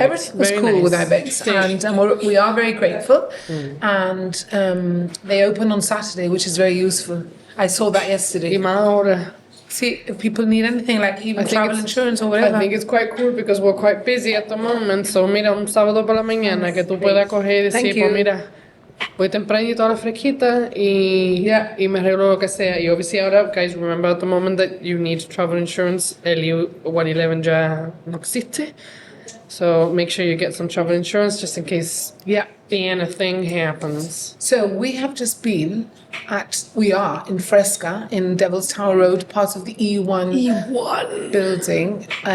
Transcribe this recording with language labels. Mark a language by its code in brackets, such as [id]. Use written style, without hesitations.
[en] Everything was cool with Ibex. And we are very grateful. And they open on Saturday, which is very useful. I saw that yesterday. See, if people need anything, like even travel insurance or whatever. I think it's quite cool because we're quite busy at the moment. [es] So, mira, un sábado por la mañana que tú puedas coger y decir, pues mira, voy tempranito a la fresquita y me arreglo lo que sea. Y [en] obviously [es] ahora, [en] guys, remember at the moment that you need travel insurance. [es] El 111 ya no existe. [en] So make sure you get some travel insurance just in case anything happens. So we have just been we are in Fresca, in Devil's Tower Road, part of the E1 building.